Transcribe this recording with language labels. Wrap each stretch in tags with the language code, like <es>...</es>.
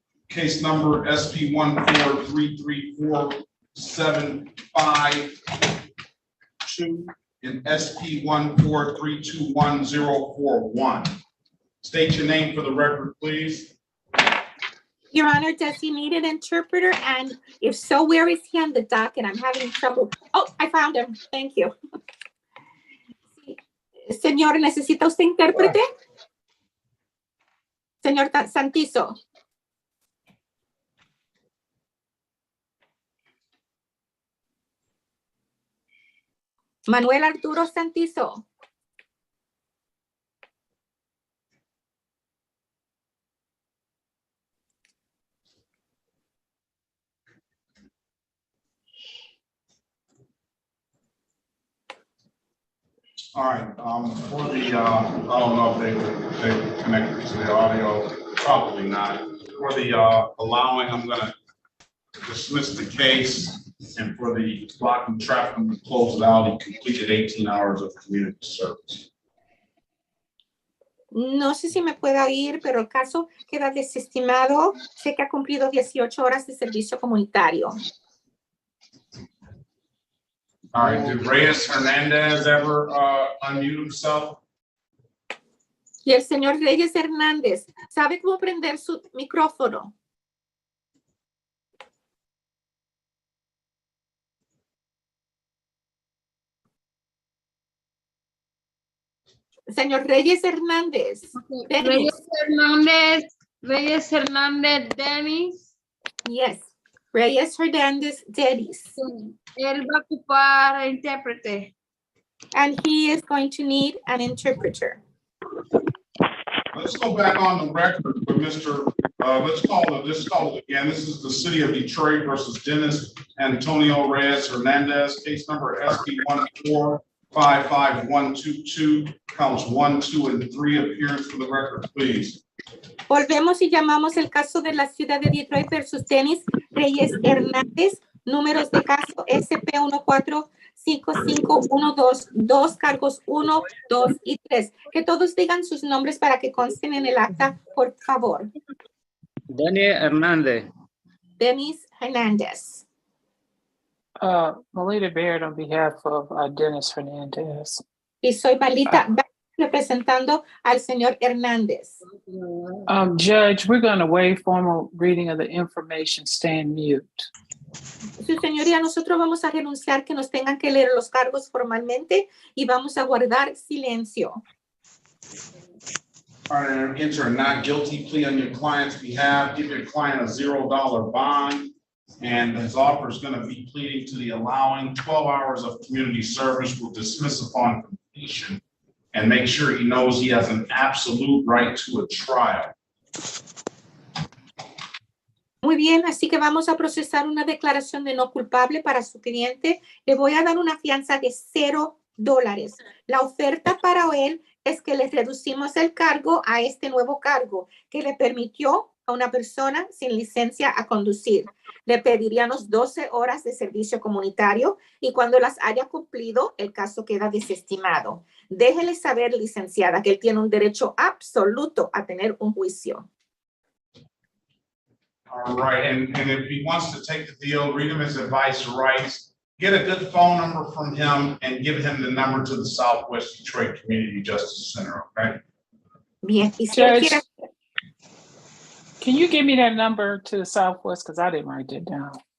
<en>Case number SP 1433475 and SP 143211041. State your name for the record, please. Your Honor, does he need an interpreter? And if so, where is he on the docket? I'm having trouble. Oh, I found him. Thank you.</en> <es>Señor, ¿necesita usted intérprete? Señor Santizo. Manuel Arturo Santizo.</es> <en>All right, for the, I don't know if they connected to the audio, probably not. For the allowing, I'm gonna dismiss the case, and for the blocking traffic, I'm gonna close it out. He completed 18 hours of community service.</en> <es>No sé si me pueda oír, pero el caso queda desestimado. Sé que ha cumplido 18 horas de servicio comunitario.</es> <en>All right, did Reyes Hernandez ever unmute himself?</en> <es>Y el señor Reyes Hernández, ¿sabe cómo prender su micrófono? Señor Reyes Hernández. Reyes Hernández Dennis.</es> <en>Yes, Reyes Hernández Dennis.</en> <es>Él va a ocupar intérprete.</es> <en>And he is going to need an interpreter. Let's go back on the record with Mr. Let's call it again. This is the City of Detroit versus Dennis Antonio Reyes Hernandez, case number SP 1455122, counts 1, 2, and 3. Appearance for the record, please.</en> <es>Volvemos y llamamos el caso de la ciudad de Detroit versus Dennis Reyes Hernández. Números de caso SP 1455122, 2 cargos 1, 2 y 3. Que todos digan sus nombres para que consten en el acta, por favor. Daniel Hernández. Dennis Hernandez.</es> <en>Melita Baird on behalf of Dennis Hernandez.</en> <es>Y soy Melita representando al señor Hernández.</es> <en>Judge, we're going to waive formal reading of the information. Stand mute.</en> <es>Su señoría, nosotros vamos a renunciar que nos tengan que leer los cargos formalmente y vamos a guardar silencio.</es> <en>All right, and enter a not guilty plea on your client's behalf. Give your client a $0 bond. And his offer is going to be pleading to the allowing 12 hours of community service will dismiss upon completion and make sure he knows he has an absolute right to a trial.</en> <es>Muy bien, así que vamos a procesar una declaración de no culpable para su cliente. Le voy a dar una fianza de $0. La oferta para él es que le reducimos el cargo a este nuevo cargo que le permitió a una persona sin licencia a conducir. Le pediríamos 12 horas de servicio comunitario y cuando las haya cumplido, el caso queda desestimado. Déjele saber, licenciada, que él tiene un derecho absoluto a tener un juicio.</es> <en>All right, and if he wants to take the deal, read him his advice rights, get a good phone number from him and give him the number to the Southwest Detroit Community Justice Center, okay?</en> <es>Bien, y si</es> <en>Judge,</en> <es>quiere,</es> <en>can you give me that number to the Southwest? Because I didn't write that down.</en>